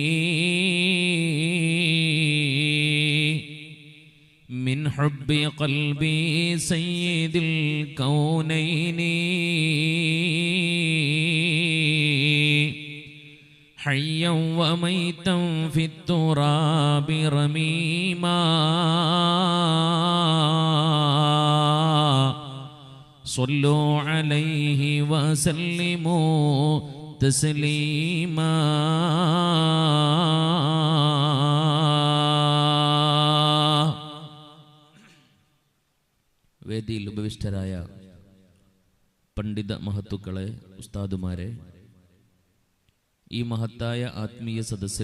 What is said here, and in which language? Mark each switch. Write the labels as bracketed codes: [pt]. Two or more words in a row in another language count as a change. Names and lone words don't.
[ar] من حب قلبي سيد الكونين حيا وميتا في التراب رميما صلوا عليه وسلموا تسليما. [ml] വേദിയിൽ ഉപവിഷ്ടരായ പണ്ഡിത മഹത്തുക്കളെ, ഉസ്താദുമാരെ, ഈ മഹത്തായ ആത്മീയ സദസ്സിൽ